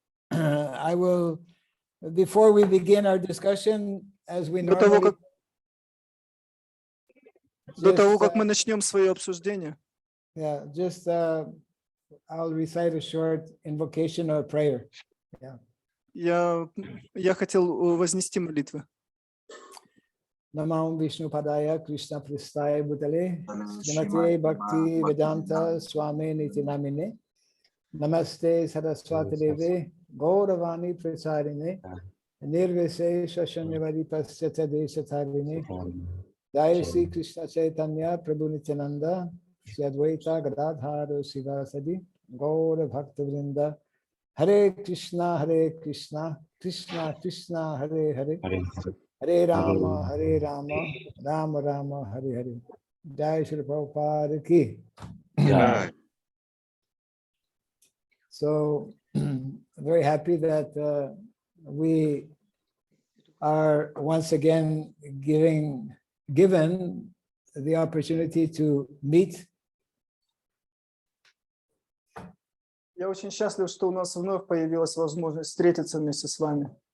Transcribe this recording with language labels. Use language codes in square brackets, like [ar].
[en] I will, before we begin our discussion, as we [ru] До того, [en] normally, [ru] как мы начнем свое обсуждение, [en] yeah, just I'll recite a short invocation or prayer. Yeah. [ru] я хотел вознести молитвы. [sa] Namam Vishnu Padaya Krishna Pristaya Bhutale Srimate Bhakti Vedanta Swami Niti Namine Namaste Saraswati Deve Gauravani Prasadine Nirvise Shashanyavadi Pasyata Deshatharine Jai Sri Krishna Chaitanya Prabhu Nityananda Sri Advaita Gadadhara Sivasadi Gaura Bhakta Vrinda Hare Krishna Krishna Krishna Hare Hare Hare Rama, Rama Rama, Hare Hare. Jai Shri Prabhupada ki. [en] So, very happy that we are once again given the opportunity to meet. [ru] Я очень счастлив, что у нас вновь появилась возможность встретиться вместе с вами.